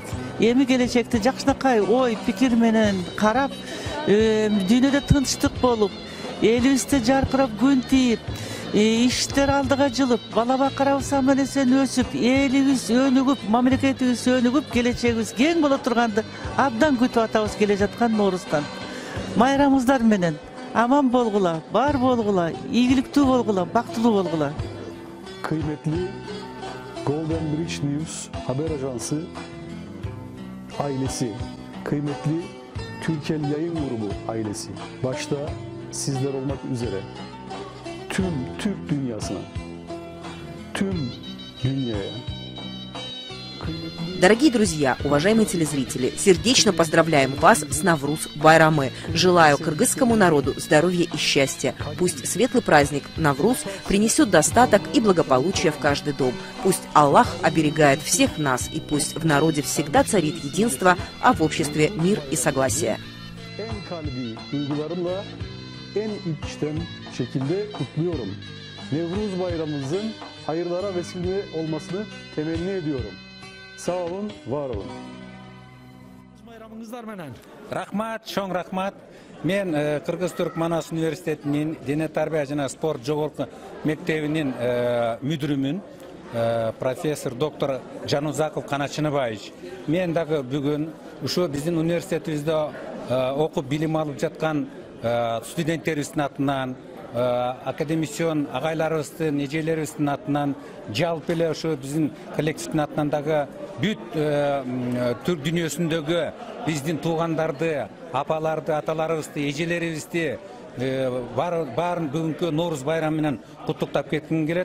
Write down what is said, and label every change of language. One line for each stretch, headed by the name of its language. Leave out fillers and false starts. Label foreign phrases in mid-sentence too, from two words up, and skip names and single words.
Kyrgyz: Эми келечекте жакшынакай ой, пикир менен карап, дүйнөдө тынчтык болуп, элибизде жаркырап күн тийип, иштер алдыга жылып, бала бакырабыз аман эсен өсүп, элибиз өнүгүп, мамлекетибиз өнүгүп, келечегибиз кең боло турганды абдан күтүп атабыз келе жаткан Нооруздан. Майрамыңыздар менен аман болгула, бар болгула, ийгиликтүү болгула, бактылуу болгула.
Turkish: Kıymetli Golden Bridge News haber ajansı ailesi, kıymetli Türkel Yayın Grubu ailesi, başta sizler olmak üzere tüm Türk dünyasına, tüm dünyaya.
Russian: Дорогие друзья, уважаемые телезрители, сердечно поздравляем вас с Навруз Байрамы. Желаю кыргызскому народу здоровья и счастья. Пусть светлый праздник Навруз принесет достаток и благополучие в каждый дом. Пусть Аллах оберегает всех нас, и пусть в народе всегда царит единство, а в обществе мир и согласие.
Turkish: En içten şekilde kutluyorum. Nevruz bayramımızın hayırlara vesile olmasını temenni ediyorum. Sağ olun, var olun.
Kyrgyz: Bayramыңыздар менен. Рахмат, чоң рахмат. Мен Кыргыз-Түрк Манас университетинин Дене тарбия жана спорт жогорку мектебинин мүдүрүмүн, профессор доктор Жанузаков Каначыныбаевич. Мен дагы бүгүн ушу биздин университетибизде окуп билим алып жаткан студенттерибиздин атынан, академисион агайларыбыздын, эжелерибиздин атынан, жалпы эле ошо биздин коллективдин атынан дагы бүт түрк дүйнөсүндөгү биздин туугандарды, апаларды, аталарыбызды, эжелерибизди баарын бүгүнкү Нооруз байрамы менен куттуктап кетким келет.